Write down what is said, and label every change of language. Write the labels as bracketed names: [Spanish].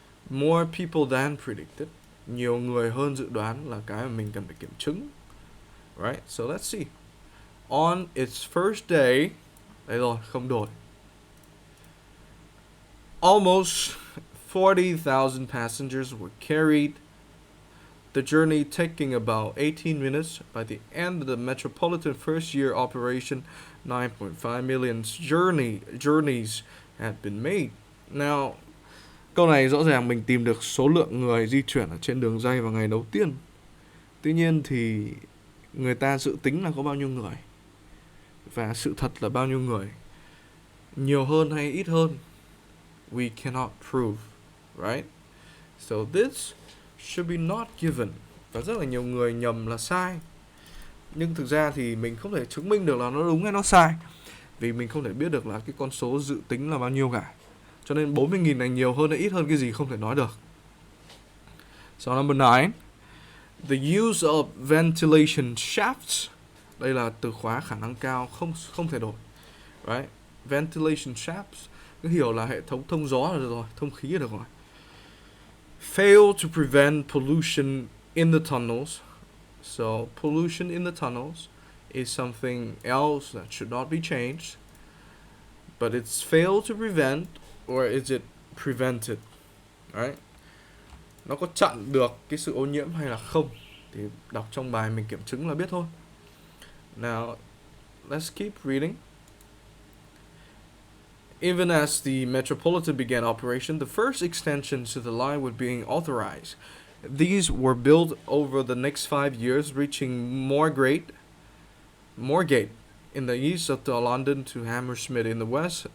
[English] More people than predicted, [Vietnamese] nhiều người hơn dự đoán là cái mà mình cần phải kiểm chứng. [English] Right? So let's see. On its first day, [Vietnamese] đây rồi, không đổi. [English] Almost 40,000 passengers were carried. The journey taking about 18 minutes. By the end of the metropolitan first year operation, 9.5 million journeys had been made. [Vietnamese] Now, câu này rõ ràng mình tìm được số lượng người di chuyển ở trên đường ray vào ngày đầu tiên. Tuy nhiên thì người ta dự tính là có bao nhiêu người và sự thật là bao nhiêu người, nhiều hơn hay ít hơn, [English] we cannot prove, right? So this should be not given. [Vietnamese] Và rất là nhiều người nhầm là sai. Nhưng thực ra thì mình không thể chứng minh được là nó đúng hay nó sai, vì mình không thể biết được là cái con số dự tính là bao nhiêu cả. Cho nên 40.000 này nhiều hơn hay ít hơn cái gì không thể nói được. [English] So number 9, the use of ventilation shafts. [Vietnamese] Đây là từ khóa khả năng cao không thể đổi. [English] Right? [Vietnamese] Ventilation shafts, cứ hiểu là hệ thống thông gió là được rồi, thông khí là được rồi. [English] Fail to prevent pollution in the tunnels. So pollution in the tunnels is something else that should not be changed. But it's failed to prevent, or is it prevented? Right? [Vietnamese] Nó có chặn được cái sự ô nhiễm hay là không? Thì đọc trong bài mình kiểm chứng là biết thôi. [English] Now, let's keep reading. Even as the Metropolitan began operation, the first extensions to the line were being authorized. These were built over the next 5 years, reaching Moorgate in the east of London to Hammersmith in the west.